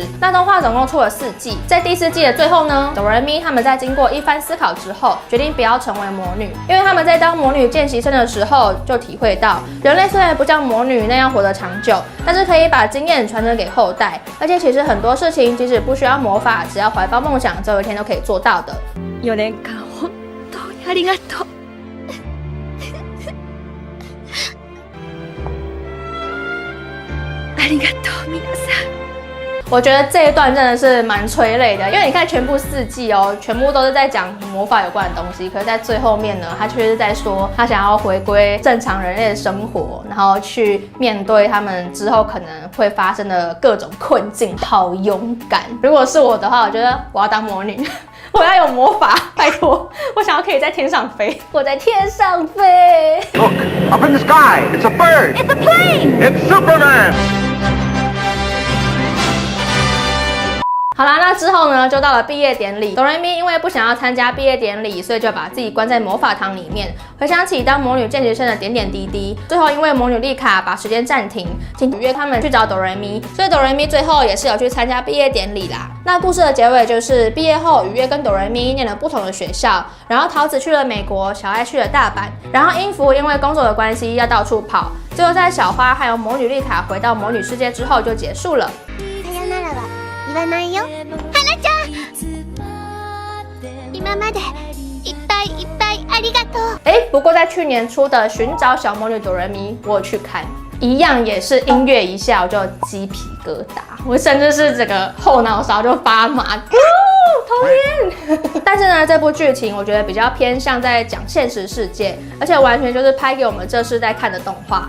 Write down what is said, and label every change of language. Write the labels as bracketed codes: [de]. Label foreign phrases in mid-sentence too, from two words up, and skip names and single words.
[zh] 那动画总共出了4季，在第4季的最后呢，哆瑞咪他们在经过一番思考之后，决定不要成为魔女，因为他们在当魔女践行生的时候就体会到，人类虽然不像魔女那样活得长久，但是可以把经验传承给后代，而且其实很多事情即使不需要魔法，只要怀抱梦想，总有一天都可以做到的。 [ja] 4年間本当にありがとう。ありがとう皆さん。 [zh] 我觉得这一段真的是蛮催泪的，因为你看全部4季哦，全部都是在讲魔法有关的东西，可是在最后面呢，他却是在说他想要回归正常人类的生活，然后去面对他们之后可能会发生的各种困境，好勇敢。如果是我的话，我觉得我要当魔女。我要有魔法，拜托！我想要可以在天上飞，我在天上飞。 [en] Look, up in the sky, it's a bird. It's a plane. It's Superman. [zh] 好啦，那之后呢，就到了毕业典礼。哆瑞咪因为不想要参加毕业典礼，所以就把自己关在魔法堂里面，回想起当魔女见习生的点点滴滴。最后因为魔女丽卡把时间暂停，请约他们去找哆瑞咪，所以哆瑞咪最后也是有去参加毕业典礼啦。那故事的结尾就是毕业后，雨月跟哆瑞咪念了不同的学校，然后桃子去了美国，小爱去了大阪，然后音符因为工作的关系要到处跑，最后在小花还有魔女丽卡回到魔女世界之后就结束了。 [ja] さよならは言わないよ。花ちゃん、今までいっぱいいっぱいありがとう。 [zh] 不过在去年出的《寻找小魔女哆瑞咪》，我有去看，一样也是音乐一下我就鸡皮疙瘩，我甚至是整个后脑勺就发麻。讨厌！但是呢，这部剧情我觉得比较偏向在讲现实世界，而且完全就是拍给我们这世代看的动画。